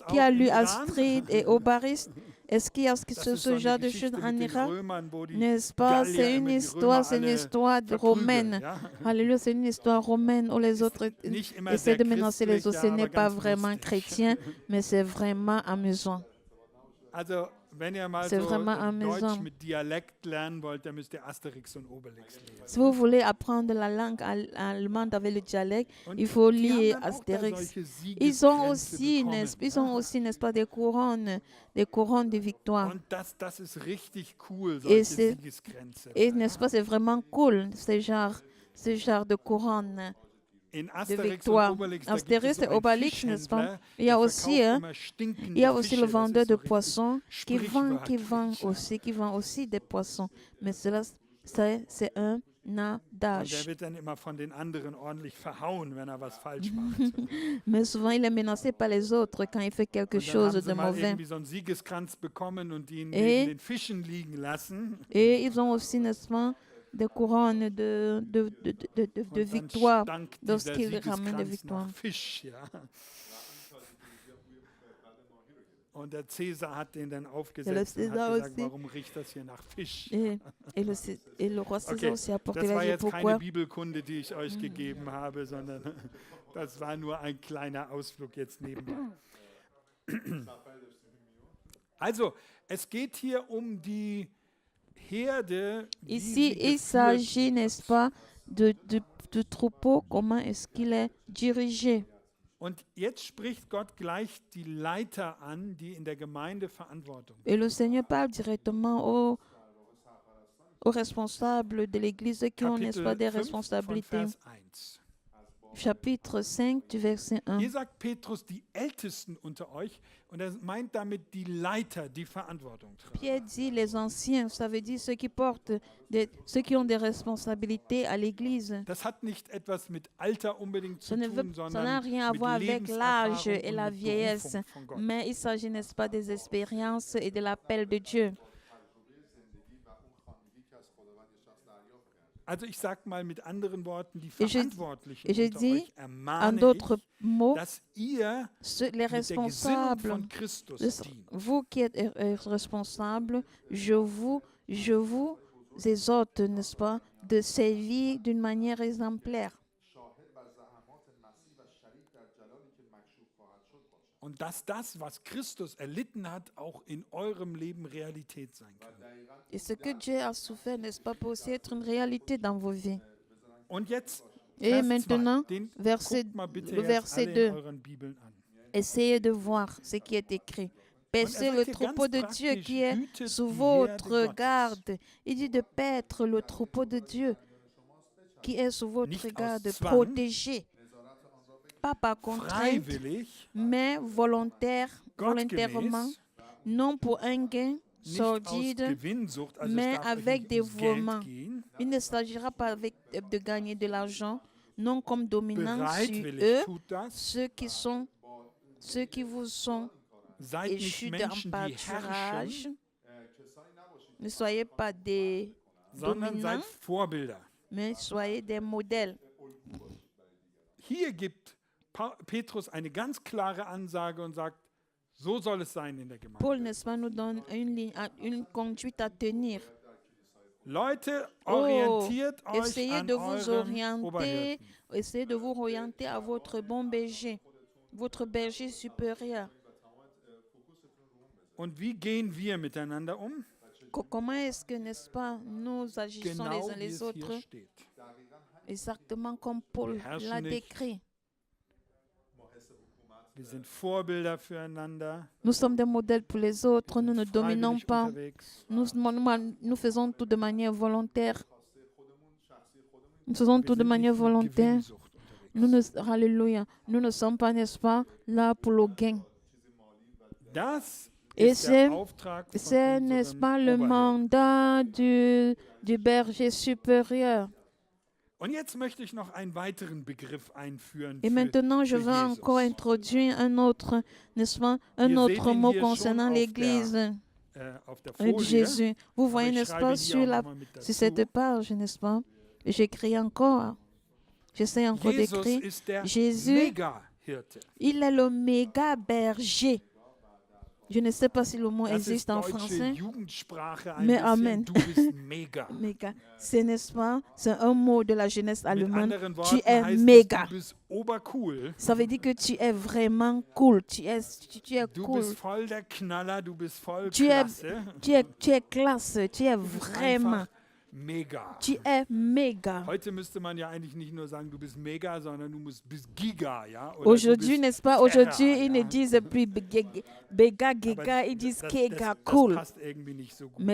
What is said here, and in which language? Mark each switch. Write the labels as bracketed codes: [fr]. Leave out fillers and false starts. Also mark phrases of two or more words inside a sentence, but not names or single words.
[fr] qui a [de] auch [fr] lu [de] im Iran? [fr] Astrid et Obariste? Est-ce qu'il y a [de] Das [fr] ce [de] ist so eine [fr] genre de [de] Geschichte [fr] choses en [de] mit den [fr] Irak? [de] Römern, wo die [fr] N'est-ce pas? [de] Gallier [fr] C'est [de] immer [fr] une [de] die [fr] histoire, [de] Römer [fr] c'est une [de] alle [fr] histoire [de] verprügeln, [fr] romaine. [de] ja? [fr] Alléluia, c'est une histoire romaine où les autres [de] Nicht immer [fr] essaient [de] sehr [fr] de menacer les autres. Ce [de] christlich, [fr] n'est [de] aber [fr] pas [de] ganz [fr] vraiment [de] lustig. [fr] chrétien, mais c'est vraiment amusant. [de] Also, wenn ihr mal [fr] C'est [de] so [fr] vraiment [de] Deutsch [fr] amusant. [de] mit Dialekt lernen wollt, dann müsst ihr Asterix und Obelix lesen. [fr] Si vous voulez apprendre la langue allemande avec le dialecte, [de] Und [fr] il faut [de] die haben [fr] lire [de] dann auch da [fr] Astérix. [de] solche [fr] Ils ont [de] Siegeskränze [fr] aussi, [de] bekommen, [fr] ils ont aussi, n'est-ce pas, des couronnes de victoire. [de] Und das ist richtig cool, [fr] Et [de] solche Siegeskränze. [fr] Et n'est-ce pas, c'est vraiment cool, ce genre de couronne [de] In [fr] de [de] Asterix [fr] victoire. [de] und Obelix, da gibt [fr] Astérix [de] es so [fr] et [de] einen [fr] Obélix, n'est-ce pas? [de] Fischhändler, [fr] Il y a [de] der [fr] aussi, [de] verkauft [fr] hein, [de] immer stinkende [fr] il y a aussi [de] Fische, [fr] le [de] das [fr] vendeur [de] ist [fr] de [de] so richtig [fr] poissons qui vend [de] sprichwörtlich. [fr] aussi des poissons. Mais cela, c'est un [de] der [fr] d'âge. [de] wird dann immer von den anderen ordentlich verhauen, wenn er was falsch macht. [fr] Mais souvent, il est menacé par les autres quand il fait quelque [de] Und dann [fr] chose [de] haben sie [fr] de [de] mal [fr] mauvais. [de] irgendwie so einen Siegeskranz bekommen und ihn [fr] Et- [de] neben den Fischen liegen lassen. [fr] Et ils ont aussi, n'est-ce pas, des couronnes de [de] Und dann [fr] victoire [de] stank dieser [fr] lorsqu'ils ramènent des [de] Siegeskranz [fr] victoires. [de] nach Fisch. Ja. Und der Cäsar hat den dann aufgesetzt und [fr] César [de] hat gesagt, [fr] aussi. [de] warum riecht das hier nach Fisch? [fr] Et le roi César [de] Okay, [fr] aussi a porté [de] das [fr] la [de] war [fr] vie. [de] jetzt keine [fr] Pourquoi? [de] Bibelkunde, die ich euch gegeben habe, sondern das war nur ein kleiner Ausflug jetzt nebenbei. Also, es geht hier um die Herde. wie [fr] Ici, [de] sie [fr] il [de] geführt [fr] s'agit, [de] wird. [fr] n'est-ce pas, du troupeau, comment est-ce qu'il est dirigé. [de] Und jetzt spricht Gott gleich die Leiter an, die in der Gemeinde Verantwortung haben. [fr] Et le Seigneur parle directement aux responsables de l'Église qui ont, n'est-ce pas, des [de] 5 von [fr] responsabilités. [de] Vers 1. [fr] Chapitre 5 du verset 1. [de] Hier sagt Petrus die Ältesten unter euch und er meint damit die Leiter, die Verantwortung tragen. [fr] Pierre dit les anciens, ça veut dire ceux qui portent, ceux qui ont des responsabilités à l'Église. [de] Das hat nicht etwas mit Alter unbedingt zu [fr] Ça n'a [de] tun, sondern [fr] rien à [de] mit [fr] voir avec l'âge [de] Lebenserfahrung [fr] et [de] und [fr] la [de] mit [fr] vieillesse, [de] Berufung von Gott. [fr] mais il s'agit, n'est-ce pas, des expériences et de l'appel de Dieu. [de] Also ich sage mal mit anderen Worten, die [fr] Et je [de] Verantwortlichen unter [fr] dis, [de] euch [fr] en [de] ermahne [fr] d'autres [de] ich, [fr] mots, [de] dass ihr [fr] les [de] mit der Gesinnung [fr] responsables, [de] von Christus dient. [fr] vous qui êtes responsables, je vous exhorte, n'est-ce pas, de servir d'une manière exemplaire. [de] Und dass das, was Christus erlitten hat, auch in eurem Leben Realität sein kann. [fr] Et ce que Dieu a souffert, n'est-ce pas, peut aussi être une réalité dans vos vies. [de] Und jetzt [fr] Et [de] Vers [fr] maintenant, [de] 2, den [fr] verset- [de] guckt mal bitte [fr] le [de] jetzt [fr] verset [de] alle [fr] 2. in euren Bibeln an. Essayez de voir ce qui est écrit. Paissez [de] sagt [fr] le [de] hier [fr] troupeau [de] ganz [fr] de Dieu [de] praktisch, [fr] qui est [de] hütet [fr] sous [de] die [fr] votre [de] Herde Gottes. [fr] garde. Il dit de paître le troupeau de Dieu qui est sous votre [de] Nicht aus [fr] garde, [de] Zwang, [fr] protégé. Pas par contrainte, [de] Freiwillig, [fr] mais volontairement, [de] gottgemäß, [fr] non pour un gain [de] nicht aus [fr] sordide, [de] Gewinnsucht, also [fr] mais [de] es darf euch [fr] avec [de] nicht ums Geld [fr] dévouement. [de] gehen, [fr] Il ne s'agira pas de gagner de l'argent, non comme dominant sur [de] bereitwillig [fr] eux, [de] tut das, [fr] ceux qui vous sont [de] seid nicht [fr] échus d'un [de] Menschen, die [fr] pâturage. [de] herrschen, [fr] Ne soyez pas des [de] sondern seid [fr] dominants, [de] Vorbilder. [fr] mais soyez des modèles. [de] Hier gibt Petrus eine ganz klare Ansage und sagt, so soll es sein in der Gemeinde. [fr] Paul, n'est-ce pas, nous donne une conduite à tenir. [de] Leute, [fr] Oh, [de] orientiert euch [fr] essayez [de] an [fr] de vous [de] eurem [fr] orienter, [de] Oberhirten. [fr] essayez de vous orienter à votre bon berger, votre berger supérieur. [de] Und wie gehen wir miteinander um? [fr] Comment est-ce que, n'est-ce pas, nous agissons les [de] Genau uns wie [fr] les [de] es [fr] autres, [de] hier steht. [fr] exactement comme Paul [de] Wir herrschen [fr] l'a [de] nicht. [fr] décrit. [de] Wir sind Vorbilder füreinander, [fr] Nous sommes des modèles pour les autres, nous ne dominons [de] freiwillig [fr] pas, [de] unterwegs. [fr] nous faisons tout de manière volontaire. Nous faisons [de] Wir [fr] tout de [de] sind [fr] manière [de] nicht mit [fr] volontaire. [de] Gewinnsucht unterwegs. [fr] Alléluia, nous ne sommes pas, n'est-ce pas, là pour le gain. [de] Das [fr] Et [de] ist der [fr] c'est, [de] Auftrag von [fr] c'est, n'est-ce [de] unseren [fr] pas, le [de] Oberhirten. [fr] mandat du berger supérieur. [de] Und jetzt möchte ich noch einen weiteren Begriff einführen [fr] Et [de] für, [fr] maintenant, je [de] für [fr] vais [de] Jesus. [fr] encore introduire un autre, n'est-ce pas, un [de] Wir [fr] autre [de] sehen ihn [fr] mot [de] hier [fr] concernant [de] schon [fr] l'Église [de] Auf der [fr] de [de] Folie. [fr] Jésus. Vous [de] Aber [fr] voyez, [de] ich [fr] n'est-ce [de] schreibe [fr] pas, [de] hier [fr] sur, [de] auch [fr] la, [de] noch mal mit [fr] sur [de] dazu. [fr] cette page, n'est-ce pas? J'écris encore. J'essaie encore [de] Jesus [fr] d'écrire. [de] ist der [fr] Jésus, [de] Mega-Hirte. [fr] il est le méga berger. Je ne sais pas si le mot [de] Das ist [fr] existe en [de] deutsche [fr] français. [de] Jugendsprache ein [fr] Mais [de] bisschen. [fr] Amen. [de] Du bist mega. [fr] Méga. C'est, n'est-ce pas? C'est un mot de la jeunesse [de] Mit [fr] allemande. [de] anderen [fr] Tu [de] Worten [fr] es [de] heißt [fr] méga. [de] es, du bist obercool. [fr] Ça veut dire que tu es vraiment cool. Tu es [de] Du [fr] cool. [de] bist voll der Knaller, du bist voll [fr] Tu es, [de] klasse. [fr] tu es classe. Tu es [de] Du bist [fr] vraiment. [de] einfach mega. [fr] Tu es méga. [de] Heute müsste man ja eigentlich nicht nur sagen, du bist mega, sondern bist giga, ja? Oder [fr] Aujourd'hui, [de] du bist [fr] n'est-ce pas? [de] Terra, [fr] Aujourd'hui, ils ne [de] ja? [fr] disent plus béga, [de] Aber [fr] giga, ils disent [de] das, [fr] kega, [de] das [fr] cool. [de] passt irgendwie nicht so gut.